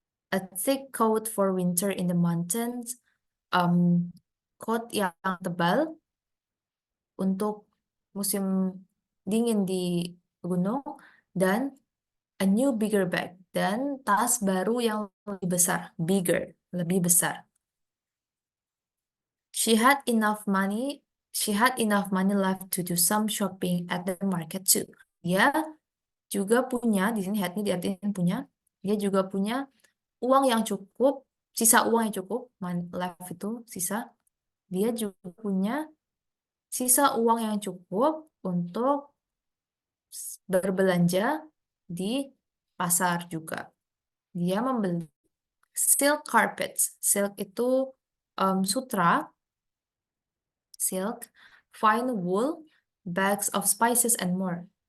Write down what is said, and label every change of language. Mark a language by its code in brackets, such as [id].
[en] A thick coat for winter in the mountains, [id] coat yang tebal untuk musim dingin di gunung, dan [en] a new bigger bag, [id] dan tas baru yang lebih besar, bigger, lebih besar. [en] She had enough money left to do some shopping at the market too. [id] Dia juga punya, di sini had ini diartikan punya, dia juga punya uang yang cukup, sisa uang yang cukup, left itu sisa. Dia juga punya sisa uang yang cukup untuk berbelanja di pasar juga. Dia membeli [en] silk carpets. Silk [id] itu sutra, [en] silk, fine wool, bags of spices, and more.